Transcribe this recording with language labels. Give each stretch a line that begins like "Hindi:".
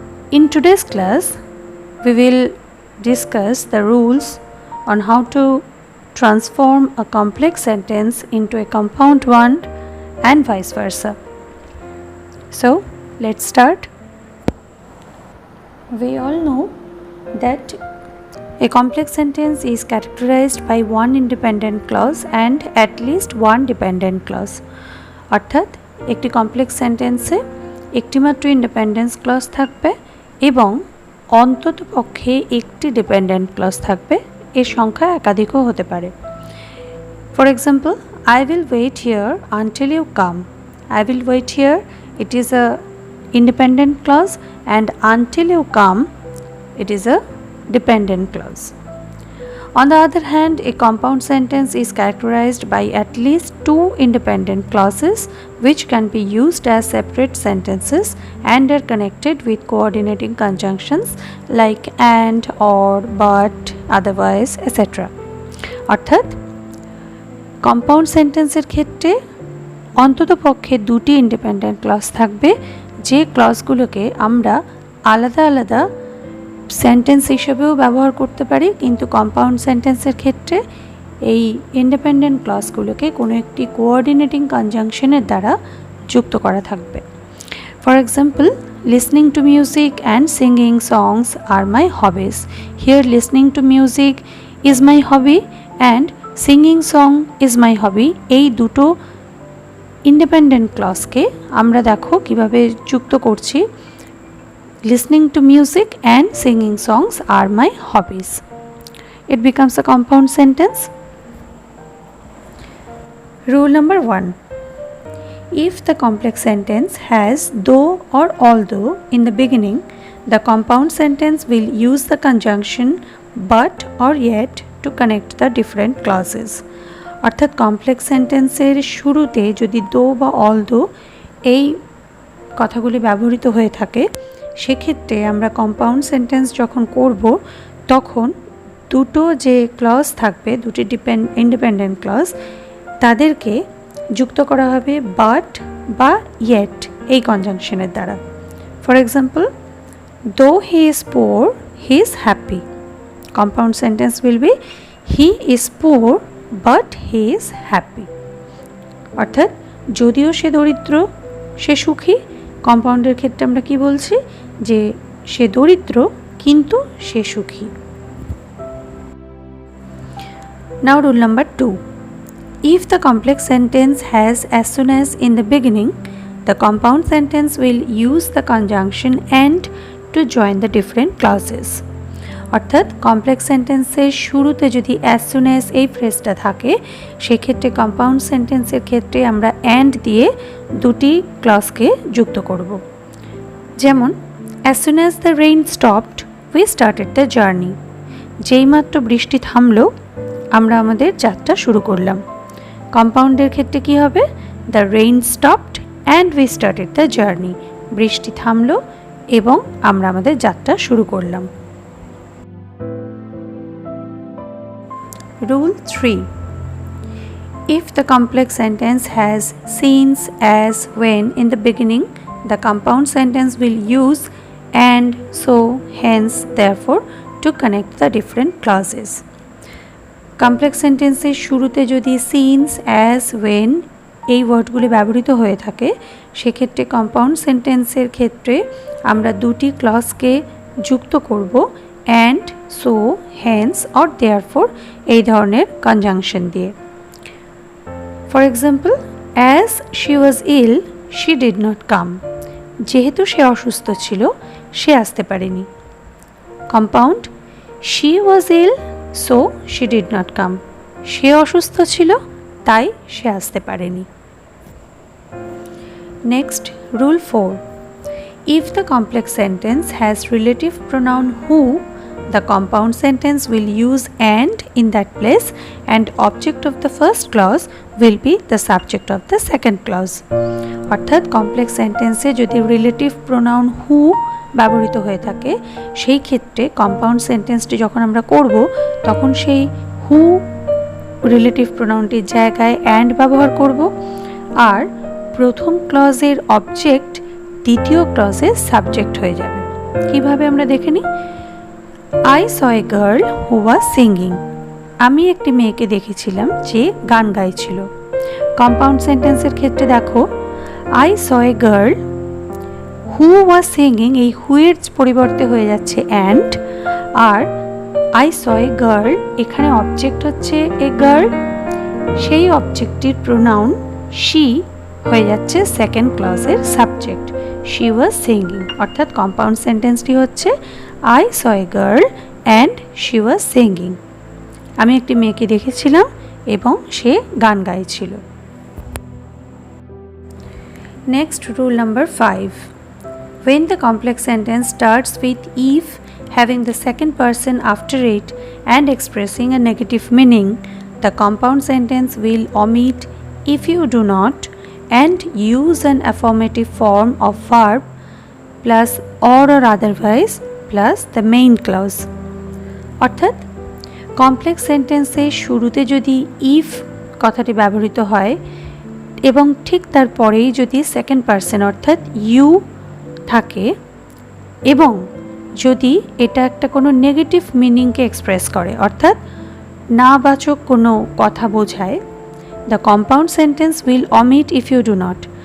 English: In today's class, we will discuss the rules on how to transform a complex sentence into a compound one and vice versa. So, let's start. We all know that a complex sentence is characterized by one independent clause and at least one dependent clause.
Bangla: অর্থাৎ একটি complex সেন্টেন্সে একটিমাত্র independence clause থাকবে এবং অন্তত পক্ষে একটি dependent clause থাকবে, এর সংখ্যা একাধিকও হতে পারে।
English: For example, I will wait here until you come. I will wait here, it is a independent clause, and until you come, it is a dependent clause. On the other hand, a compound sentence is characterized by at least two independent clauses which can be used as separate sentences and are connected with coordinating conjunctions like and, or, but, otherwise, etc.
Bangla: অর্থাৎ compound সেন্টেন্সের ক্ষেত্রে অন্তত পক্ষে দুটি independent clause থাকবে, যে ক্লজগুলোকে আমরা আলাদা আলাদা সেন্টেন্স হিসেবেও ব্যবহার করতে পারি, কিন্তু কম্পাউন্ড সেন্টেন্সের ক্ষেত্রে এই ইন্ডিপেন্ডেন্ট ক্লজগুলোকে কোনো একটি কোঅর্ডিনেটিং কনজাংশনের দ্বারা যুক্ত করা থাকবে।
English: For example, listening to music and singing songs are my hobbies. Here listening to music is my hobby and singing song is my hobby.
Bangla: এই দুটো ইন্ডিপেন্ডেন্ট ক্লজকে আমরা দেখো কিভাবে যুক্ত করছি।
English: Listening to music and singing songs are my hobbies. It becomes a compound sentence. Rule number 1. If the complex sentence has though or although in the beginning, the compound sentence will use the conjunction but or yet to connect the different clauses.
Bangla: অর্থাৎ complex সেন্টেন্সের শুরুতে যদি দো বা although এই কথাগুলি ব্যবহৃত হয়ে থাকে, সেক্ষেত্রে আমরা কম্পাউন্ড সেন্টেন্স যখন করব তখন দুটো যে ক্লজ থাকবে, দুটি ইন্ডিপেন্ডেন্ট ক্লজ, তাদেরকে যুক্ত করা হবে বাট বা ইয়েট এই কনজাংশনের দ্বারা।
English: For example, though he is poor he is happy. Compound sentence will be he is poor but he is happy.
Bangla: অর্থাৎ যদিও সে দরিদ্র সে সুখী। কম্পাউন্ডের ক্ষেত্রে আমরা কি বলছি, যে সে দরিদ্র কিন্তু সে সুখী।
English: Now rule number 2. If the complex sentence has as soon as in the beginning, the compound sentence will use the conjunction and to join the different clauses.
Bangla: অর্থাৎ কমপ্লেক্স সেন্টেন্সের শুরুতে যদি অ্যাজ সুন অ্যাজ এই ফ্রেজটা থাকে, সেক্ষেত্রে compound সেন্টেন্সের ক্ষেত্রে আমরা অ্যান্ড দিয়ে দুটি ক্লজকে যুক্ত করব।
English: যেমন, as soon as the rain stopped we started the journey.
Bangla: যেইমাত্র বৃষ্টি থামলো আমরা আমাদের যাত্রা শুরু করলাম। কম্পাউন্ডের ক্ষেত্রে কি হবে,
English: The rain stopped and we started the journey.
Bangla: বৃষ্টি থামলো এবং আমরা আমাদের যাত্রা শুরু করলাম।
English: Rule 3. If the complex sentence has since, as, when in the beginning, the compound sentence will use and, so, hence, therefore to connect the different clauses.
Bangla: Complex সেন্টেন্সের শুরুতে যদি সিন্স, অ্যাজ, ওয়েন এই ওয়ার্ডগুলি ব্যবহৃত হয়ে থাকে, সেক্ষেত্রে কম্পাউন্ড সেন্টেন্সের ক্ষেত্রে আমরা দুটি ক্লজকে যুক্ত করব and, so, Haynes or therefore এই ধরনের কনজাংশন দিয়ে।
English: For example, as she was ill she did not come.
Bangla: যেহেতু সে অসুস্থ ছিল সে আসতে পারেনি।
English: Compound, she was ill so she did not come.
Bangla: সে অসুস্থ ছিল তাই সে আসতে পারেনি।
English: Next, rule 4. If the complex sentence has relative pronoun who, the compound sentence will use and in that place, and object of the first clause will be the subject of the second clause.
Bangla: অর্থাৎ complex সেন্টেন্সে যদি relative pronoun who ব্যবহৃত হয়ে থাকে, সেই ক্ষেত্রে compound সেন্টেন্সটি যখন আমরা করব তখন সেই হু রিলেটিভ প্রোনাউনটির জায়গায় অ্যান্ড ব্যবহার করব, আর প্রথম ক্লজের অবজেক্ট দ্বিতীয় ক্লজের সাবজেক্ট হয়ে যাবে। কিভাবে আমরা দেখে নিই।
English: I saw a girl who was singing.
Bangla: আমি একটি মেয়েকে দেখেছিলাম যে গান গাইছিল। কম্পাউন্ড সেন্টেন্সের ক্ষেত্রে দেখো,
English: I saw a girl who was singing,
Bangla: এই হু এর পরিবর্তে হয়ে যাচ্ছে and, আর
English: I saw a girl
Bangla: এখানে অবজেক্ট হচ্ছে
English: a girl,
Bangla: সেই অবজেক্টটির প্রোনাউন she হয়ে যাচ্ছে second ক্লজের subject,
English: she was singing।
Bangla: অর্থাৎ কম্পাউন্ড সেন্টেন্সটি হচ্ছে
English: I saw a girl and she was singing.
Bangla: আমি একটি মেয়েকে দেখেছিলাম এবং সে গান গাইছিল।
English: Next, rule number 5. When the complex sentence starts with if having the second person after it and expressing a negative meaning, the compound sentence will omit if you do not and use an affirmative form of verb plus or otherwise plus the main clause.
Bangla: অর্থাৎ complex সেন্টেন্সের শুরুতে যদি if কথাটি ব্যবহৃত হয় এবং ঠিক তারপরেই যদি সেকেন্ড পারসন অর্থাৎ ইউ থাকে এবং যদি এটা একটা কোনো নেগেটিভ মিনিংকে এক্সপ্রেস করে, অর্থাৎ নাবাচক কোনো কথা বোঝায়,
English: The compound sentence will omit if you do not.